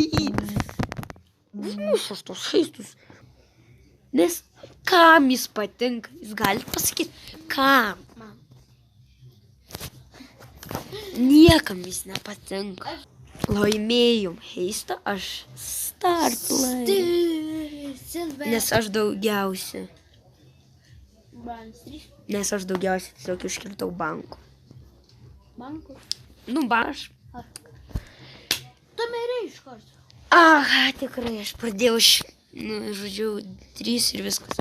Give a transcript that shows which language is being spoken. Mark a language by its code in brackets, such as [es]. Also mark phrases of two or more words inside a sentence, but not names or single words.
[lt] Užmušas tos heistus. Nes kam jis patinka? Jis gali pasakyti, kam? Man. Niekam jis nepatinka. Laimėjom heistą, aš [en] start play. [lt] Silver. Nes aš daugiausia. Bronze 3. Nes aš daugiausia tiesiog iškirtau bankų. Bankų. Nu, aš. Tu mirei iš karto. Aha, tikrai, aš pradėjau žodžiu, 3 ir viskas.